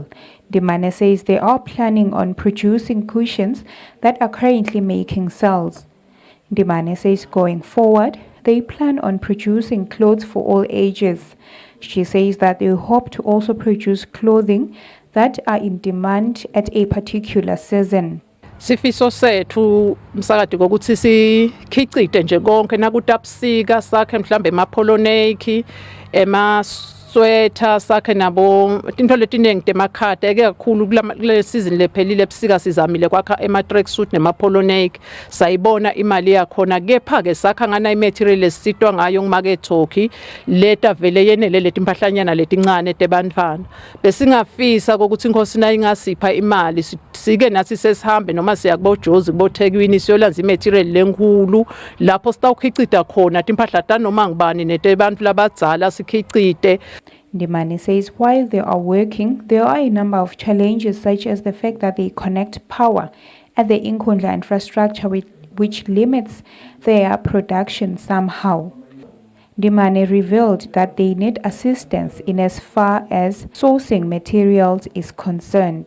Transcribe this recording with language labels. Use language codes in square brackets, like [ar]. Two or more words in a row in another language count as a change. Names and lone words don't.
[en] Ntimane says they are planning on producing cushions that are currently making sales. Ntimane says going forward, they plan on producing clothes for all ages. She says that they hope to also produce clothing that are in demand at a particular season. [ss] Sifiso sethu msakade ukuthi sikhicite nje konke nakutapsika sakhe mhlambe emapoloneki emasweater sakhe nabo into letiningi temakhate ke kakhulu kule season lephelile ebusika sizamile kwakha ema tracksuit nemapoloneki sayibona imali yakhona kepha ke sakha ngana imaterial esitwa ngayo ngumakethoki leta vele yenele leti mpahlanyana letincane tebantwana besingafisa ukuthi inkosi nayo ingasipha imali sike nathi sesihambe noma siya kubojozi kubothekwini siyolanza imaterial lenkulu lapho sitawukhicita khona timpahla tanoma ngibani netebantu labadzala sikhicite. [en] Ntimane says while they are working, there are a number of challenges such as the fact that they connect power at the Inkundla infrastructure which limits their production somehow. Ntimane revealed that they need assistance in as far as sourcing materials is concerned.